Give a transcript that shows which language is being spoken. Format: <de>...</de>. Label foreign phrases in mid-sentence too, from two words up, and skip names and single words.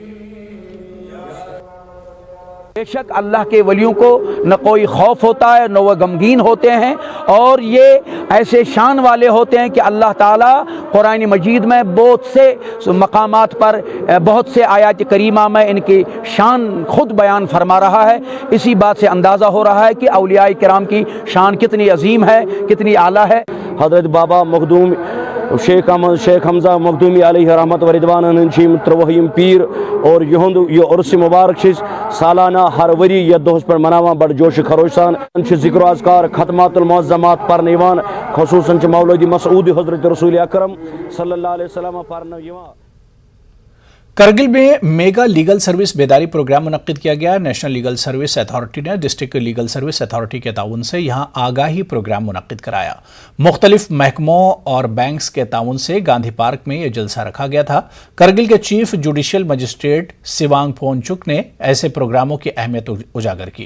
<ur>بیشک اللہ کے ولیوں کو نہ کوئی خوف ہوتا ہے، نہ وہ غمگین ہوتے ہیں، اور یہ ایسے شان والے ہوتے ہیں کہ اللہ تعالیٰ قرآن مجید میں بہت سے مقامات پر، بہت سے آیت کریمہ میں ان کی شان خود بیان فرما رہا ہے. اسی بات سے اندازہ ہو رہا ہے کہ اولیاء کرام کی شان کتنی عظیم ہے، کتنی اعلیٰ ہے.</ur> <ks>حضرت بابا مخدوم شیخ حمزہ مخدومی</ks> <ar>علیہ رحمۃ و رضوان</ar> <ks>ترٛوہیم پیر اور یہ عرس مبارک سالانہ ہر وری یہ دۄہس پر مناوا بڑ جوش خروش سان ذکر اذکار</ks> <ar>ختمات المعظمات</ar> <ks>پرنیوان خصوصاً مولود مسعود حضرت رسول اکرم</ks> <ar>صلی اللہ علیہ وسلم</ar> <ks>پرناوا.</ks> <ur>کرگل میں</ur> <en>Mega Legal Service</en> <ur>بیداری پروگرام منعقد کیا گیا. نیشنل لیگل سروس اتھارٹی نے ڈسٹرکٹ لیگل سروس اتھارٹی کے تعاون سے یہاں آگاہی پروگرام منعقد کرایا. مختلف محکموں اور بینکس کے تعاون سے گاندھی پارک میں یہ جلسہ رکھا گیا تھا. کرگل کے</ur> <en>Chief Judicial Magistrate</en> <ur>سیوانگ فونچک نے ایسے پروگراموں کی اہمیت اجاگر کی.</ur>